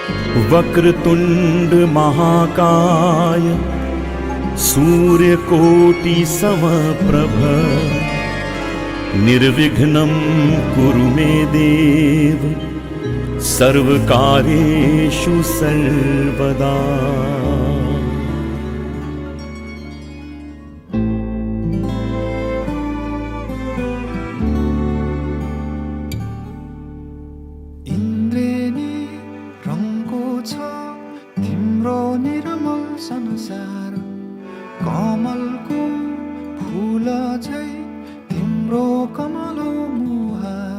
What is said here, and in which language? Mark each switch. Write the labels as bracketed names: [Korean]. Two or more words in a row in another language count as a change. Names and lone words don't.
[Sanskrit] वक्रतुंड महाकाय सूर्यकोटि समप्रभ निर्विघ्नं कुरु मे देव सर्वकार्येषु सर्वदा। [Nepali] इन्द्रेणी रङको छ तिम्रो निर्मल संसार, कमलको फूल झै तिम्रो कमलो मुहार।